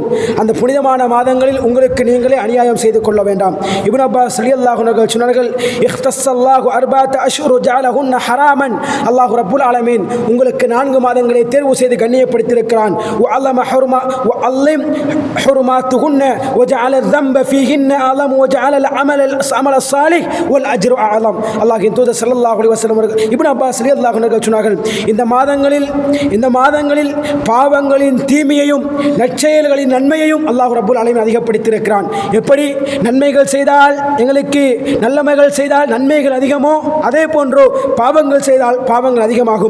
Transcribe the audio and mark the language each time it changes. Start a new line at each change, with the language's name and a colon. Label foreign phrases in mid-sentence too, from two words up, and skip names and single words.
Tamil: அந்த புனிதமான மாதங்களில் உங்களுக்கு நீங்களே அநியாயம் செய்து கொள்ள வேண்டாம்.
Arabic: இப்னு அப்பாஸ் رضي الله عنه சொன்னார்கள், اختص الله أربعة أشهر جعلهن حراما.
Tamil: அல்லாஹ்
Arabic: رب العالمين
Tamil: உங்களுக்கு 4 மாதங்களை தேர்வு செய்து கண்ணியப்படுத்தியிருக்கிறான்.
Arabic: وعظم حرماتهن وجعل الذنب فيهن أعظم وجعل العمل الصالح والأجر أعظم.
Tamil: அல்லாஹ்வின் தூதர்
Arabic: صلى الله عليه وسلم
Tamil: இப்னு அப்பாஸ்
Arabic: رضي الله عنه
Tamil: சொன்னார்கள், இந்த மாதங்களில் பாவங்களின் தீமையையும் நற்செயல்களின் நன்மையையும் அல்லாஹ்
Arabic: رب العالمين
Tamil: அதிகப்படுத்தியிருக்கிறான். எப்படி நன்மைகள் செய்தால் எங்களுக்கு நல்லமைகள் செய்தால் நன்மைகள் அதிகமோ, அதே போன்று பாவங்கள் செய்தால் பாவங்கள் அதிகமாகும்.